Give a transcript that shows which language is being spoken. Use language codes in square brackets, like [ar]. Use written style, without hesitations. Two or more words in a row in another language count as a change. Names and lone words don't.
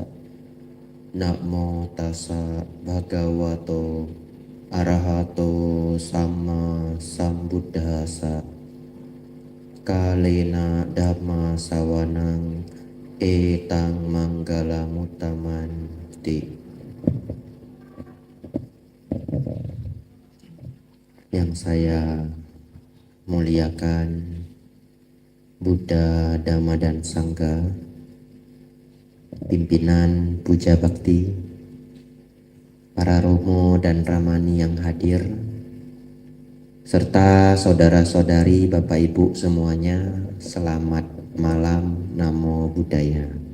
[pi] Namo tassa bhagavato arahato sama sambuddhassa. Kalena dhamma sawanang etang manggala mutamanti. [id] Yang saya muliakan Buddha, Dhamma dan Sangha, pimpinan puja bakti, para romo dan ramani yang hadir, serta saudara-saudari, Bapak Ibu semuanya, selamat malam, [pi] Namo Buddhaya.